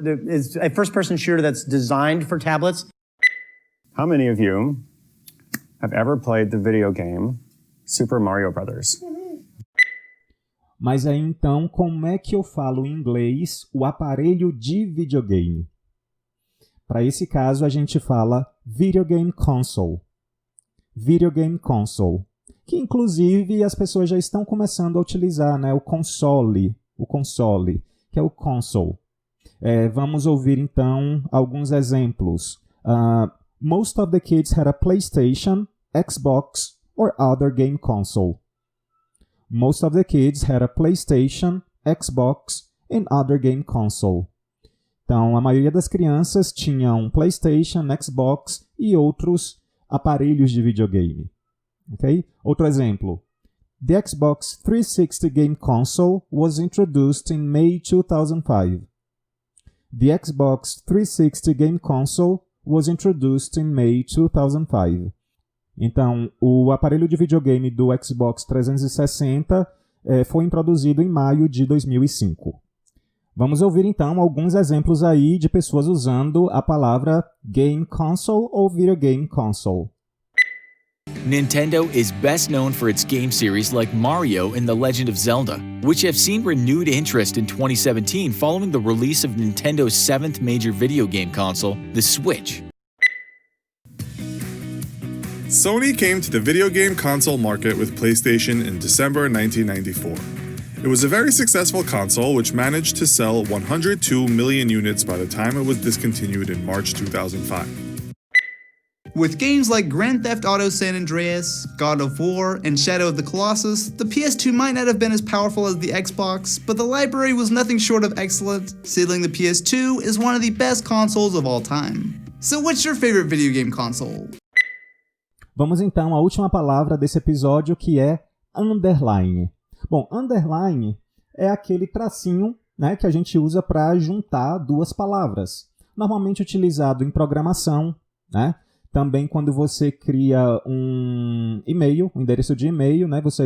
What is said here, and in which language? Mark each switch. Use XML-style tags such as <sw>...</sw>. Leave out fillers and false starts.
<en>It's a first-person shooter that's designed for tablets. How many of you have ever played the video game Super Mario Brothers?</en> <pt>Mas aí então, como é que eu falo em inglês o aparelho de videogame? Para esse caso, a gente fala video game console. Video game console. Que inclusive as pessoas já estão começando a utilizar, né? O console, que é o console. Vamos ouvir então alguns exemplos.</pt> <en>Most of the kids had a PlayStation, Xbox, or other game console. Most of the kids had a PlayStation, Xbox, and other game console.</en> <pt>Então, a maioria das crianças tinha um PlayStation, Xbox e outros aparelhos de videogame. Okay? Outro exemplo.</pt> <en>The Xbox 360 game console was introduced in May 2005. The Xbox 360 game console was introduced in May 2005.</en> <pt>Então, o aparelho de videogame do Xbox 360 foi introduzido em maio de 2005. Vamos ouvir então alguns exemplos aí de pessoas usando a palavra game console ou video game console.</pt> <en>Nintendo is best known for its game series like Mario and The Legend of Zelda, which have seen renewed interest in 2017 following the release of Nintendo's 7th major video game console, the Switch. Sony came to the video game console market with PlayStation in December 1994. It was a very successful console which managed to sell 102 million units by the time it was discontinued in March 2005. With games like Grand Theft Auto San Andreas, God of War, and Shadow of the Colossus, the PS2 might not have been as powerful as the Xbox, but the library was nothing short of excellent, sealing the PS2 as one of the best consoles of all time. So what's your favorite video game console?</en> <pt>Vamos então à última palavra desse episódio, que é underline. Bom, underline é aquele tracinho, né, que a gente usa para juntar duas palavras. Normalmente utilizado em programação, né? Também quando você cria um e-mail, um endereço de e-mail, né?</pt>